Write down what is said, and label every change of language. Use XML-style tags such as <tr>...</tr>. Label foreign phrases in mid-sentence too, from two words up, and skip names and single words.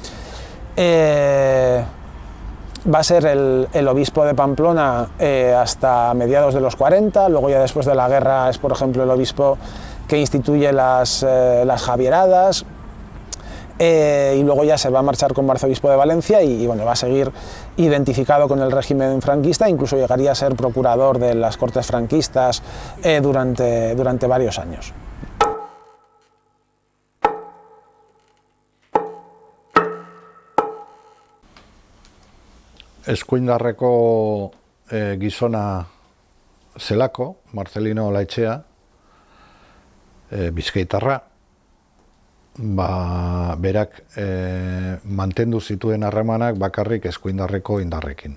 <es>Va a ser el obispo de Pamplona hasta mediados de los 40, luego ya después de la guerra es, por ejemplo, el obispo que instituye las Javieradas, y luego ya se va a marchar como arzobispo de Valencia y bueno, va a seguir identificado con el régimen franquista, incluso llegaría a ser procurador de las Cortes franquistas durante varios años.</es> <eu>Eskuindarreko gizona zelako, Marcelino Olaechea, bizkaitarra, berak mantendu zituen harremanak bakarrik eskuindarreko indarrekin.</eu>